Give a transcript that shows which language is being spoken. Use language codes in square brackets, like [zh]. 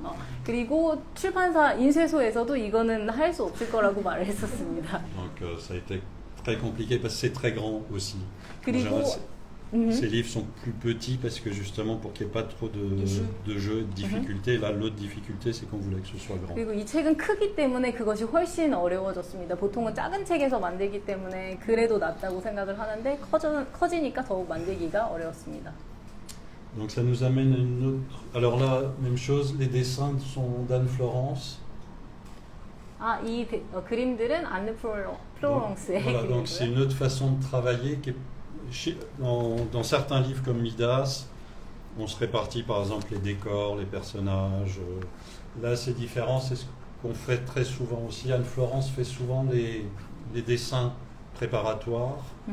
[ko] 그리고 출판사 인쇄소에서도 이거는 할 수 없을 거라고 말을 했었습니다. [fr] Donc ça a été très compliqué parce que c'est très grand aussi. En [ko] 그리고 [fr] général, ces livres sont plus petits parce que justement pour qu'il n'y ait pas trop de jeux et de difficultés. Là, l'autre difficulté, c'est qu'on voulait que ce soit grand. [ko] 그리고 이 책은 크기 때문에 그것이 훨씬 어려워졌습니다. 보통은 작은 책에서 만들기 때문에 그래도 낫다고 생각을 하는데 커지니까 더욱 만들기가 어려웠습니다. [fr] Donc ça nous amène à une autre... Alors là, même chose, les dessins sont d'Anne Florence. [ko] 이 그림들은 안느 플로렁스의 [fr] Voilà, donc c'est [ko] 그림이고요. [fr] une autre façon de travailler qui est dans certains livres comme Midas, on se répartit par exemple les décors, les personnages. Là, c'est différent, c'est ce qu'on fait très souvent aussi. Anne Florence fait souvent les dessins préparatoires.